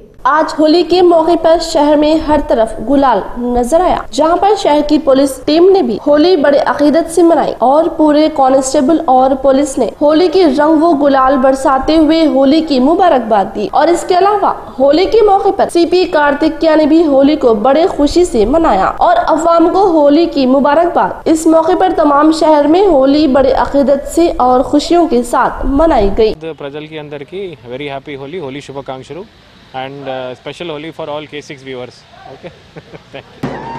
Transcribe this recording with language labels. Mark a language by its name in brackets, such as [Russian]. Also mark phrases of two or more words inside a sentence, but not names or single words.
[Urdu] آج ہولی کے موقع پر شہر میں ہر طرف گلال نظر آیا، جہاں پر شہر کی پولیس ٹیم نے بھی ہولی بڑے عقیدت سے منائی اور پورے کانسٹیبل اور پولیس نے ہولی کی رنگ و گلال برساتے ہوئے ہولی کی مبارکباد دی۔ اور اس کے علاوہ ہولی کے موقع پر CP کارتکیہ نے بھی ہولی کو بڑے خوشی سے منایا اور عوام کو ہولی کی مبارکباد۔ اس موقع پر تمام شہر میں ہولی بڑے عقیدت سے اور خوشیوں کے ساتھ منائی گئی۔ [Telugu] ప్రజలకి అందరికీ [English] very happy Holi, [Telugu] హోలీ శుభాకాంక్షలు అండ్ [English] special Holi for all K6 viewers. OK, thank you.